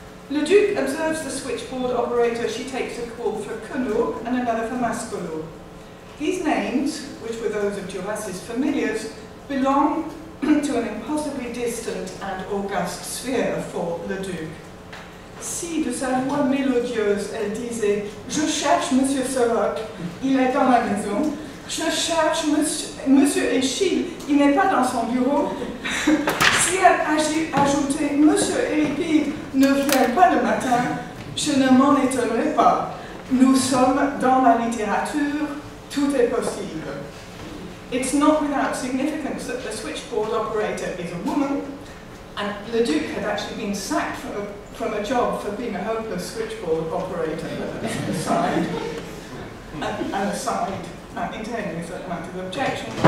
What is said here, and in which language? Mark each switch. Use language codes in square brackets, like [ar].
[en] Leduc observes the switchboard operator. She takes a call for Queneau and another for Mascolo. These names, which were those of Duras' familiars, belong to an impossibly distant and august sphere for Leduc. [fr] Si, de sa voix mélodieuse, elle disait « Je cherche Monsieur Soroc, il est dans la maison. Je cherche Monsieur Eschyle, il n'est pas dans son bureau. » Si elle ajoutait « Monsieur Elepide ne vient pas le matin, je ne m'en étonnerai pas. Nous sommes dans la littérature, tout est possible. [en] » It's not without significance that the switchboard operator is a woman, and Leduc had actually been sacked from a job for being a hopeless switchboard operator, intending a certain amount of objection.